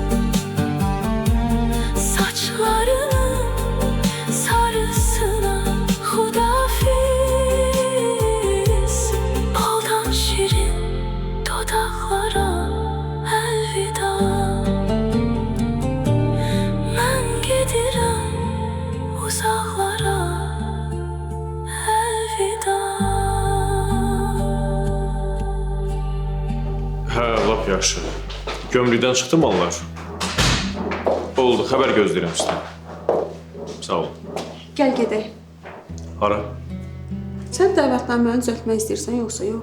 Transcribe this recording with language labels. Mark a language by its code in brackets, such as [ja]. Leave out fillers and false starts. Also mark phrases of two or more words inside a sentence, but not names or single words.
[tr] Saçlarının sarısına hudafiz. Baldan şirin dudaklara elveda. Ben gedirem uzaklara elveda. [az] Hə, lap yaxşı. Gömrükdən çıxdı mallar. Oldu, xəbər gözləyirəm sizdən. Sağ ol. Gəl gedək. Hara? Sən dəvətnaməni düzəltmək istəyirsən yoxsa yox?